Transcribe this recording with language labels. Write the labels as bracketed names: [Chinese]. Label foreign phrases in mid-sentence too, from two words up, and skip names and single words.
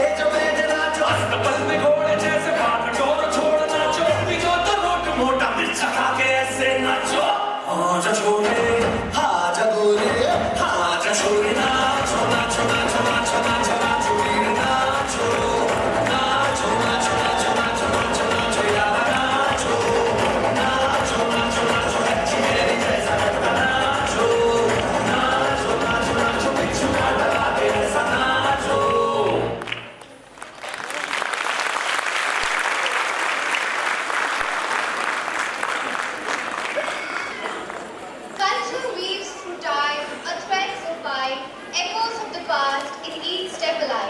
[Hindi] जो मेरे नाचो, अस्तबल में घोड़े जैसे भाग डोर छोड़ नाचो, पीछो तो रोट मोटा मिर्चा खा के ऐसे नाचो, हाँ जा छोरे हाँ जा गोरे हाँ जा छोरे नाचो नाचो नाचो नाचो नाचो नाचो वीर नाचो नाचो नाचो नाचो नाचो नाचो नाचो यार नाचो नाचो नाचो नाचो अच्छी मेरी जैसा लगता नाचो नाचो नाचो नाचो बिच्छू का लगा के ऐसा नाचो। [English] Culture weaves through time, a thread so fine, echoes of the past in each step alive.